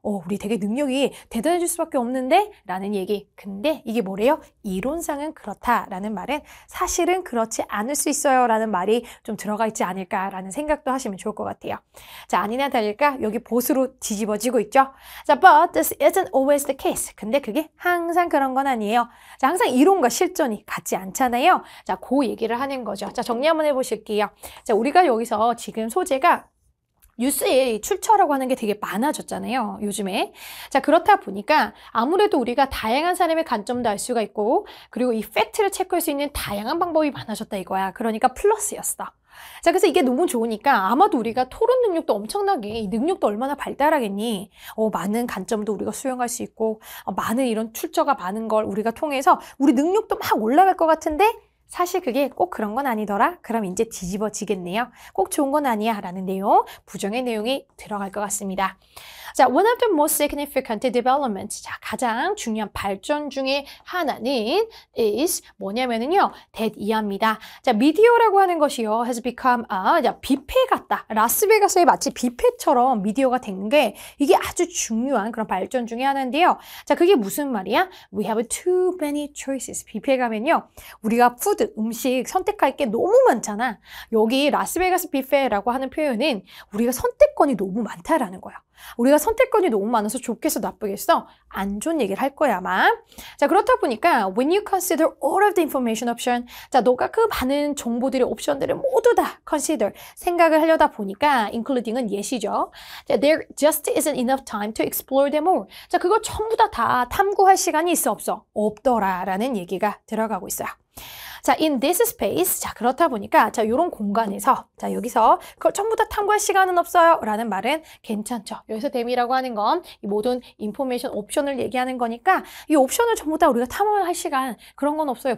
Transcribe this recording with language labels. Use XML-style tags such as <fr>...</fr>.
<ko>우리 되게 능력이 대단해질 수밖에 없는데? 라는 얘기. 근데 이게 뭐래요? 이론상은 그렇다라는 말은 사실은 그렇지 않을 수 있어요 라는 말이 좀 들어가 있지 않을까라는 생각도 하시면 좋을 것 같아요. 자, 아니나 다를까 여기 보수로 뒤집어지고 있죠. 자,</ko> <en>but this isn't always the case.</en> <ko>근데 그게 항상 그런 건 아니에요. 자, 항상 이론과 실전이 같지 않잖아요. 자, 그 얘기를 하는 거죠. 자, 정리 한번 해보실게요. 자, 우리가 여기서 지금 소재가 뉴스의 출처라고 하는 게 되게 많아졌잖아요, 요즘에. 자, 그렇다 보니까 아무래도 우리가 다양한 사람의 관점도 알 수가 있고, 그리고 이 팩트를 체크할 수 있는 다양한 방법이 많아졌다 이거야. 그러니까 플러스였어. 자, 그래서 이게 너무 좋으니까 아마도 우리가 토론 능력도 엄청나게, 이 능력도 얼마나 발달하겠니? 많은 관점도 우리가 수용할 수 있고, 많은 이런 출처가 많은 걸 우리가 통해서 우리 능력도 막 올라갈 것 같은데, 사실 그게 꼭 그런 건 아니더라? 그럼 이제 뒤집어지겠네요. 꼭 좋은 건 아니야 라는 내용, 부정의 내용이 들어갈 것 같습니다. 자,</ko> <en>one of the most significant developments.</en> <ko>자, 가장 중요한 발전 중에 하나는 is 뭐냐면은요, that 이하입니다. 자, 미디어라고 하는 것이요,</ko> <en>has become</en> <ko>뷔페 같다. 라스베가스의 마치 뷔페처럼 미디어가 된 게 이게 아주 중요한 그런 발전 중에 하나인데요. 자, 그게 무슨 말이야?</ko> <en>We have too many choices.</en> <ko>뷔페 가면요, 우리가 푸드, 음식 선택할 게 너무 많잖아. 여기 라스베가스 뷔페라고 하는 표현은 우리가 선택권이 너무 많다라는 거야. 우리가 선택권이 너무 많아서 좋겠어 나쁘겠어? 안 좋은 얘기를 할 거야 아마. 자, 그렇다 보니까</ko> <en>when you consider all of the information option,</en> <ko>자, 너가 그 많은 정보들의 옵션들을 모두 다 consider, 생각을 하려다 보니까 including은 예시죠. 자,</ko> <en>there just isn't enough time to explore them all.</en> <ko>자, 그걸 전부 다 탐구할 시간이 있어 없어? 없더라 라는 얘기가 들어가고 있어요. 자,</ko> <en>in this space.</en> <ko>자, 그렇다 보니까, 자, 요런 공간에서, 자, 여기서 그걸 전부 다 탐구할 시간은 없어요. 라는 말은 괜찮죠. 여기서 댐이라고 하는 건 이 모든 인포메이션 옵션을 얘기하는 거니까 이 옵션을 전부 다 우리가 탐험할 시간 그런 건 없어요.</ko>